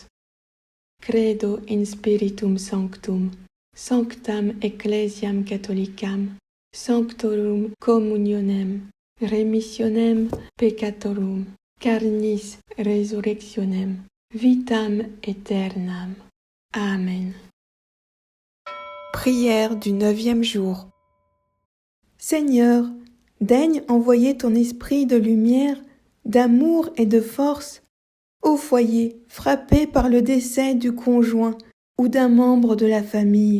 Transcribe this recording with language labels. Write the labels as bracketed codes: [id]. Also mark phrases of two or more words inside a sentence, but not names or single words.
[la] Credo in Spiritum Sanctum, sanctam ecclesiam catholicam, sanctorum communionem, remissionem peccatorum, carnis resurrectionem, vitam aeternam. [fr] Amen. Prière du 9e jour. Seigneur, daigne envoyer ton esprit de lumière, d'amour et de force au foyer frappé par le décès du conjoint ou d'un membre de la famille.